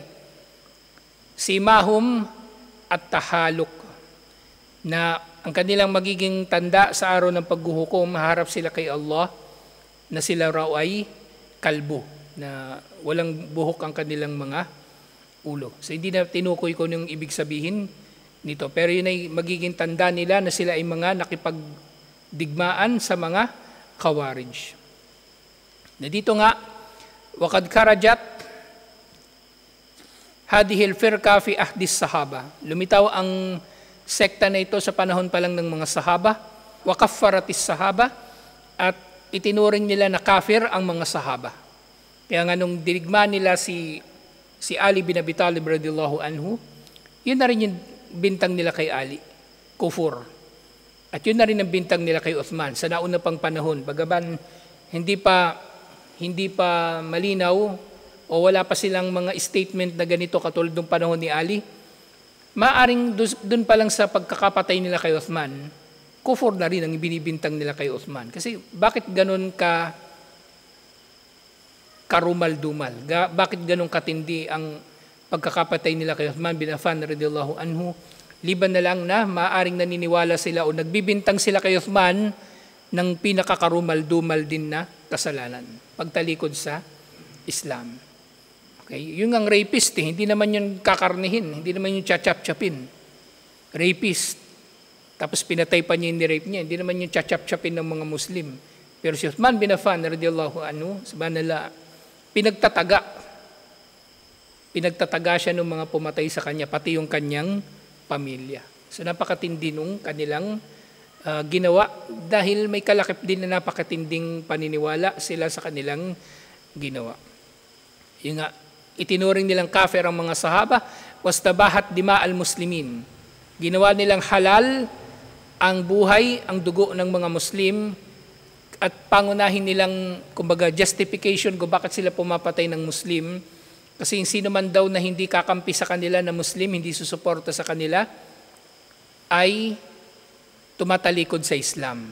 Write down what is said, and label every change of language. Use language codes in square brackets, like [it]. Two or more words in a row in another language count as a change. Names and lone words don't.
[ar] سيماهم التحليق, [tl] na ang kanilang magiging tanda sa araw ng paghuhukom, maharap sila kay Allah, na sila raw ay kalbo, na walang buhok ang kanilang mga ulo. So hindi na tinukoy ko yung ibig sabihin nito, pero yun ay magiging tanda nila na sila ay mga nakipagdigmaan sa mga kawarij. Na dito nga, [ar] وقد خرجت هذه الفرقة في عهد الصحابة. [tl] Lumitaw ang sekta na ito sa panahon pa lang ng mga sahaba, [ar] وكفرت الصحابة, [tl] at itinuring nila na kafir ang mga sahaba. Kaya nga nung dinigma nila si Ali bin Abi Talib [ar] رضي الله عنه, [tl] yun na rin yung bintang nila kay Ali, kufur. At yun na rin ang bintang nila kay Uthman sa nauna pang panahon. Bagaman hindi pa malinaw o wala pa silang mga statement na ganito katulad ng panahon ni Ali, maaring dun pa lang sa pagkakapatay nila kay Uthman, kufur na rin ang binibintang nila kay Uthman. Kasi bakit ganun karumal-dumal? Bakit ganun katindi ang pagkakapatay nila kay Uthman bin Affan [ar] رضي الله عنه? [tl] Liban na lang na maaring naniniwala sila o nagbibintang sila kay Uthman ng pinakakarumal-dumal din na kasalanan, pagtalikod sa Islam. Okay? Yung ang rapist, hindi naman yun kakarnihin, hindi naman yung chachap-chapin. Rapist. Tapos pinatay pa niya yung ni-rape niya, hindi naman yung chachap-chapin ng mga Muslim. Pero si Uthman bin Affan [ar] رضي الله عنه, [tl] sabihan nila, pinagtataga siya ng mga pumatay sa kanya, pati yung kanyang pamilya. So napakatindi nung kanilang ginawa dahil may kalakip din na napakatinding paniniwala sila sa kanilang ginawa. Yung nga, itinuring nilang kafir ang mga sahaba, [ar] واستباحت دماء المسلمين. [tl] Ginawa nilang halal ang buhay, ang dugo ng mga Muslim, at pangunahin nilang, kumbaga, justification kung bakit sila pumapatay ng Muslim. Kasi sino man daw na hindi kakampi sa kanila na Muslim, hindi susuporta sa kanila, ay tumatalikod sa Islam.